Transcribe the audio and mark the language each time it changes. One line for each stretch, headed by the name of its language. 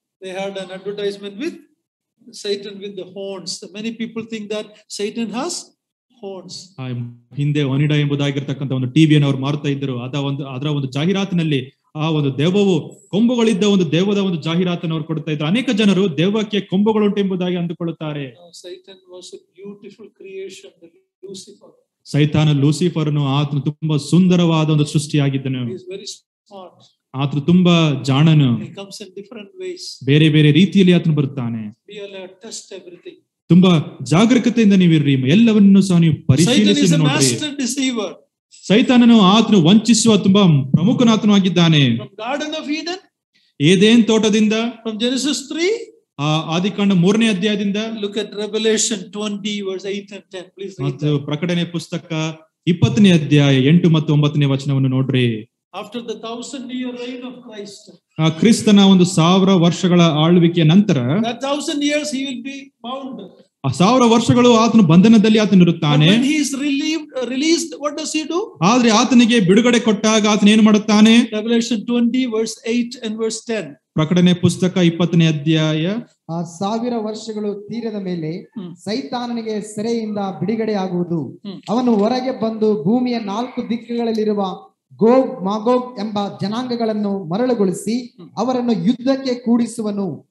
English: They had an advertisement with Satan with the horns. Many people think that Satan has horns.
Kannada: ಹಿಂದೆ ಒನಿಡಾ ಎಂಬುದಾಗಿರ್ತಕ್ಕಂಥ ಒಂದು ಟಿವಿಯನ್ನು ಅವರು ಮಾರುತ್ತಾ ಇದ್ದರು. ಅದರ ಒಂದು ಜಾಹೀರಾತಿನಲ್ಲಿ ಆ ಒಂದು ದೆವ್ವವು ಕೊಂಬುಗಳಿದ್ದ ಒಂದು ದೆವ್ವದ ಒಂದು ಜಾಹೀರಾತನ್ನು ಅವರು ಕೊಡ್ತಾ ಇದ್ರು. ಅನೇಕ ಜನರು ದೆವ್ವಕ್ಕೆ ಕೊಂಬುಗಳುಂಟು ಎಂಬುದಾಗಿ ಅಂದುಕೊಳ್ಳುತ್ತಾರೆ.
English: Satan was a beautiful creation, Lucifer.
Kannada: ಸೈತಾನ ಲೂಸಿಫರ್ನು ಆತನು ತುಂಬಾ ಸುಂದರವಾದ ಒಂದು ಸೃಷ್ಟಿಯಾಗಿದ್ದನು.
English: He is very smart.
Kannada: ಆತನು ತುಂಬಾ ಜಾಣನು.
English: He comes in different ways.
Kannada: ಬೇರೆ ಬೇರೆ ರೀತಿಯಲ್ಲಿ ಆತನು ಬರುತ್ತಾನೆ.
English: Be alert, test everything.
Kannada: ತುಂಬಾ ಜಾಗರೂಕತೆಯಿಂದ ನೀವಿರ್ರಿ, ಎಲ್ಲವನ್ನೂ ಸಹ ನೀವು ಪರಿಶೀಲಿಸಿ ನೋಡ್ರಿ. ಸೈತಾನನು ಆತನು ವಂಚಿಸುವ ತುಂಬಾ ಪ್ರಮುಖನಾತನು ಆಗಿದ್ದಾನೆ.
English: From Garden of Eden,
Kannada: Eden ತೋಟದಿಂದ,
English: from Genesis 3,
Kannada: ಆದಿಕಾಂಡ 3ನೇ ಅಧ್ಯಾಯದಿಂದ,
English: look at Revelation 20 verse 8 and 10. Please read
Kannada: ಮತ್ತು ಪ್ರಕಟಣೆ ಪುಸ್ತಕ 20ನೇ ಅಧ್ಯಾಯ 8 ಮತ್ತು 9ನೇ ವಚನವನ್ನು ನೋಡ್ರಿ.
English: After the 1000-year reign of Christ,
Kannada: ಕ್ರಿಸ್ತನ ಒಂದು 1000 ವರ್ಷಗಳ ಆಳ್ವಿಕೆಯ ನಂತರ,
English: that 1000 years he will be bound.
Kannada: ಆ 1000 ವರ್ಷಗಳು ಆತನು ಬಂಧನದಲ್ಲಿ ಆತನು ಇರುತ್ತಾನೆ.
English: When he is released, what does he do?
Kannada: ಆದ್ರೆ ಆತನಿಗೆ ಬಿಡುಗಡೆ ಕೊಟ್ಟಾಗ ಆತನ ಏನು ಮಾಡುತ್ತಾನೆ?
English: Revelation 20 verse 8 and verse 10.
Kannada: ಪ್ರಕಟಣೆ ಪುಸ್ತಕ 20ನೇ ಅಧ್ಯಾಯ, ಆ 1000 ವರ್ಷಗಳು ತೀರದ ಮೇಲೆ ಸೈತಾನನಿಗೆ ಸೆರೆಯಿಂದ ಬಿಡುಗಡೆ ಆಗುವುದು. ಅವನು ಹೊರಗೆ ಬಂದು ಭೂಮಿಯ 4 ದಿಕ್ಕುಗಳಲ್ಲಿರುವ ಗೋಗ್ ಮಾಗೋಗ್ ಎಂಬ ಜನಾಂಗಗಳನ್ನು ಮರಳುಗೊಳಿಸಿ ಅವರನ್ನು ಯುದ್ಧಕ್ಕೆ ಕೂಡಿಸುವನು.